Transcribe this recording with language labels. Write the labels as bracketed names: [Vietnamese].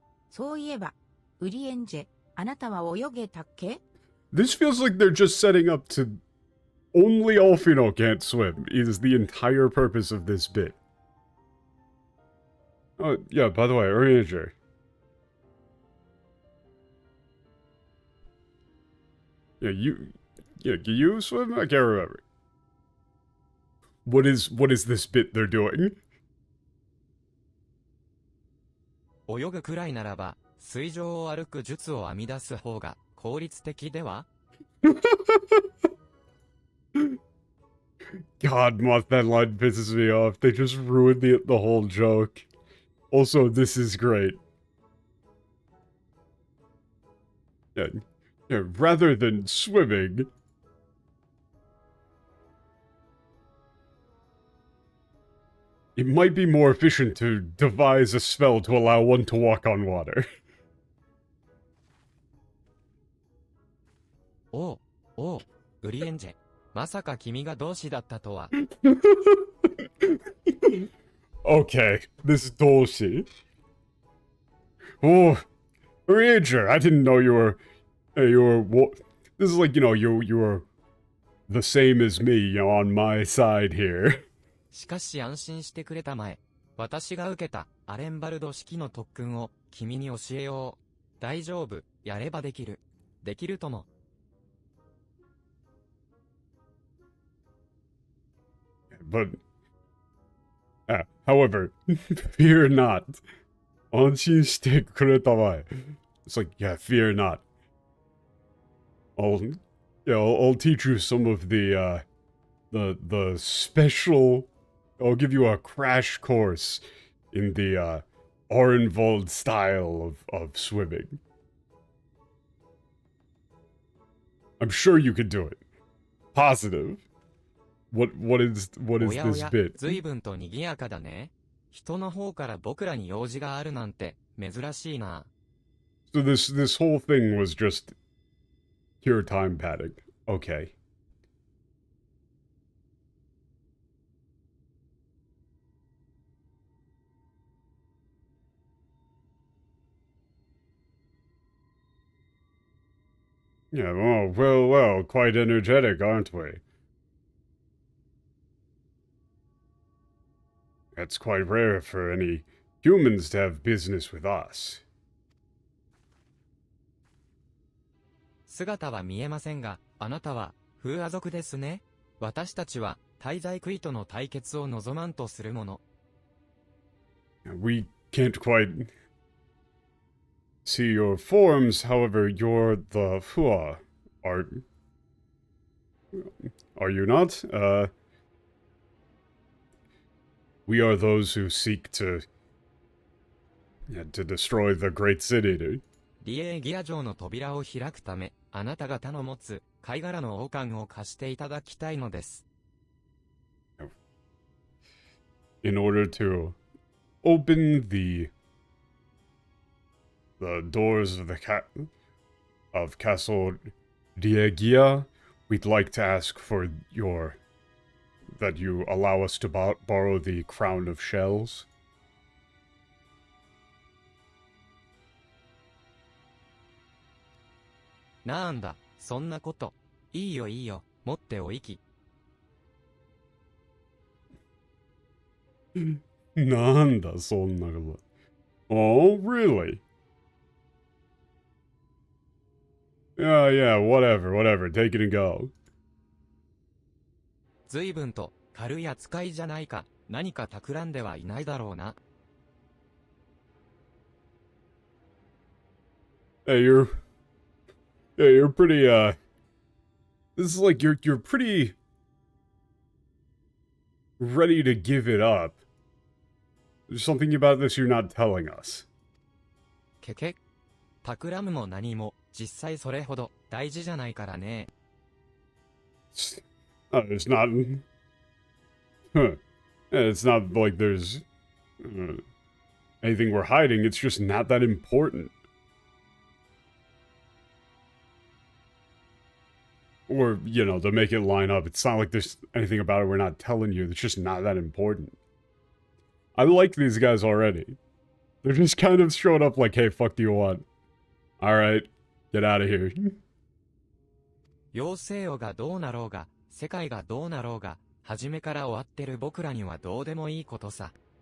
[Japanese] そういえば、ウリエンジェ、あなたは泳げたっけ？ [English] This feels like they're just setting up to only Alfino can't swim is the entire purpose of this bit. Oh, yeah, by the way, Ranger. Yeah, can you swim? I can't remember. What is this bit they're doing? [Japanese] 泳ぐくらいならば、水上を歩く術を編み出す方が効率的では？ [English] God, Moth, that line pisses me off. They just ruined the whole joke. Also, this is great. Yeah, rather than swimming, it might be more efficient to devise a spell to allow one to walk on water. [Japanese] おう、おう、ウリエンジェ。まさか君が同志だったとは。 [English] Okay, this is Dolce. Oh, Ranger, I didn't know you were, this is like, you were the same as me, on my side here. [Japanese] しかし安心してくれたまえ。私が受けたアレンバルド式の特訓を君に教えよう。大丈夫、やればできる。できるとも。 [English] But, however, fear not. [Japanese] 安心してくれたまえ. [English] It's like, yeah, fear not. I'll teach you some of the special, I'll give you a crash course in the Orenvold style of swimming. I'm sure you could do it. Positive. What is [Japanese] お [English] this [Japanese] やおや、 [English] bit? [Japanese] 随分と賑やかだね。人の方から僕らに用事があるなんて、珍しいな。 [English] So this whole thing was just pure time padding. Okay. Yeah, well, quite energetic, aren't we? It's quite rare for any humans to have business with us. [Japanese] 姿は見えませんが、あなたは、風阿族ですね。私たちは、滞在クイとの対決を望まんとするもの。 [English] We can't quite see your forms, however, you're the Fua. Are you not? We are those who seek to destroy the great city. [Japanese] リエーギア城の扉を開くため、あなた方の持つ貝殻の王冠を貸していただきたいのです。 [English] In order to open the doors of Castle Diegia, we'd like to ask for that you allow us to borrow the crown of shells. [Japanese] なんだ、そんなこと。いいよいいよ、持っておいき。 Nanda, so nagala. [English] Oh, really? Yeah, whatever. Take it and go. [Japanese] 随分と軽い扱いじゃないか。何か企んではいないだろうな。 [English] Hey, you're pretty, this is like, you're pretty ready to give it up. There's something about this you're not telling us. けけ。 [Japanese] 企むも何も、実際それほど大事じゃないからね。 [English] It's not, huh. It's not like there's anything we're hiding, it's just not that important. Or, to make it line up, it's not like there's anything about it we're not telling you, it's just not that important. I like these guys already. They're just kind of showing up like, hey, fuck do you want? Alright, get out of here. [Japanese] 妖精王がどうなろうが、世界がどうなろうが、初めから終わってる僕らにはどうでもいいことさ。